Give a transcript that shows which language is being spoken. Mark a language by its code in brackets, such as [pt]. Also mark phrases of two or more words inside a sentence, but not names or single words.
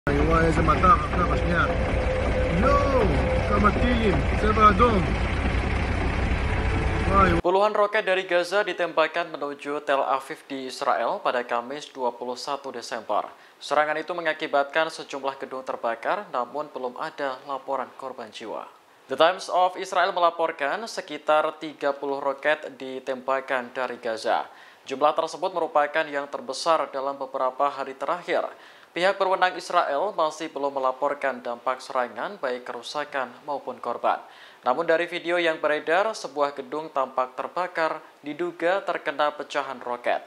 [he] וואי, איזה מטח עכשיו, השנייה. יואו, כמה טילים, צבע אדום. [id] Puluhan roket dari Gaza ditembakkan menuju Tel Aviv di Israel pada Kamis 21 Desember. Serangan itu mengakibatkan sejumlah gedung terbakar, namun belum ada laporan korban jiwa. The Times of Israel melaporkan sekitar 30 roket ditembakkan dari Gaza. Jumlah tersebut merupakan yang terbesar dalam beberapa hari terakhir. Pihak berwenang Israel masih belum melaporkan dampak serangan baik kerusakan maupun korban. Namun dari video yang beredar, sebuah gedung tampak terbakar diduga terkena pecahan roket.